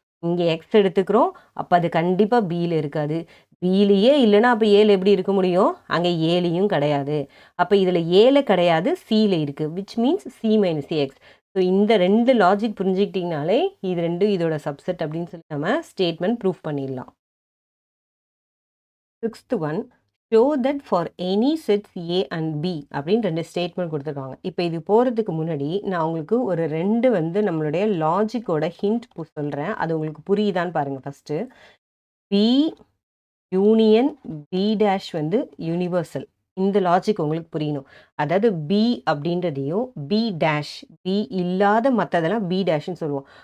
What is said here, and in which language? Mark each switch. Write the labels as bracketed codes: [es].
[ta] இங்கே எக்ஸ் எடுத்துக்கிறோம், அப்போ அது கண்டிப்பாக பியில் இருக்காது. பியிலேயே இல்லைன்னா அப்போ ஏழு எப்படி இருக்க முடியும், அங்கே ஏழையும் கிடையாது. அப்போ இதில் ஏழை கிடையாது, சியில் இருக்குது. [en] Which means C minus X. [ta] So இந்த ரெண்டு லாஜிக் புரிஞ்சுக்கிட்டிங்கனாலே இது ரெண்டும் இதோட சப்செட் அப்படின்னு சொல்லி நம்ம ஸ்டேட்மெண்ட் ப்ரூஃப் பண்ணிடலாம். [en] 6th one, show that for any sets A and B [ta] அப்படின்னு 2 ஸ்டேட்மெண்ட் கொடுத்துருக்காங்க. இப்போ இது போகிறதுக்கு முன்னாடி நான் உங்களுக்கு ஒரு 2 வந்து நம்மளுடைய லாஜிக்கோட ஹிண்ட் சொல்கிறேன், அது உங்களுக்கு புரியுதான்னு பாருங்கள். [en] First B union B dash வந்து universal. [ta] இந்த லாஜிக் உங்களுக்கு புரியணும். அதாவது பி அப்படின்றதையும் பி டேஷ், பி இல்லாத மற்றதெல்லாம் பி டேஷ்ன்னு சொல்லுவோம்.